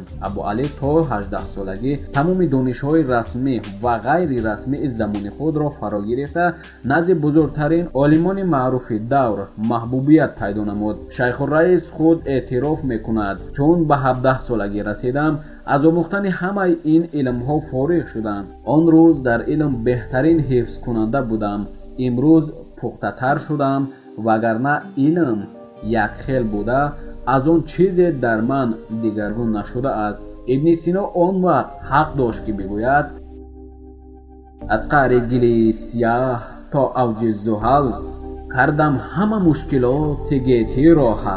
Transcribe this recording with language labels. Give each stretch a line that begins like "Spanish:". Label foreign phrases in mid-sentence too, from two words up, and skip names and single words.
Persian: ابو علی تا 18 سالگی تمام دانش های رسمی و غیر رسمی زمان خود را فرا گرفته نزد بزرگترین عالمان معروف دور محبوبیت پیدا نمود. شیخ الرئیس خود اعتراف میکند: چون به 17 سالگی رسیدم از آموختن همه این علم ها فارغ شدم. آن روز در علم بهترین حفظ کننده بودم.
Tajik: امروز пухтатар шудам, вагарна илм як хел буда, аз он чизе дар ман дигаргун нашудааст. ибни Сино он вақт ҳақ дошт ки бигӯяд: аз қаъри гили сияҳ то авҷи зуҳал, кардам ҳама мушкилоти гетиро ҳал.